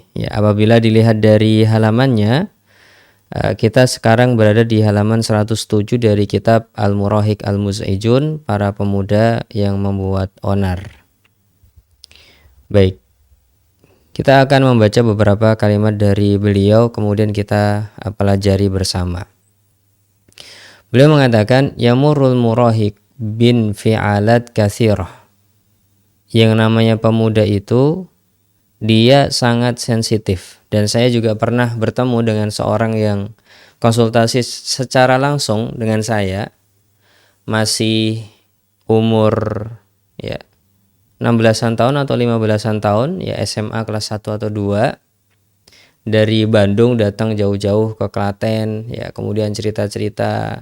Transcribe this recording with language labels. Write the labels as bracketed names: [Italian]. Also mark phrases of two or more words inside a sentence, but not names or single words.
[Indonesian] Ya, apabila dilihat dari halamannya, kita sekarang berada di halaman 107 dari kitab Al-Murahik Al-Muz'ijun, para pemuda yang membuat onar. Baik, kita akan membaca beberapa kalimat dari beliau, kemudian kita pelajari bersama. Beliau mengatakan [Arabic] يمر المراهق بانفعالات كثيرة. [Indonesian] Yang namanya pemuda itu dia sangat sensitif, dan saya juga pernah bertemu dengan seorang yang konsultasi secara langsung dengan saya, masih umur ya 16-an tahun atau 15-an tahun, ya SMA kelas 1 atau 2, dari Bandung datang jauh-jauh ke Klaten, ya kemudian cerita-cerita.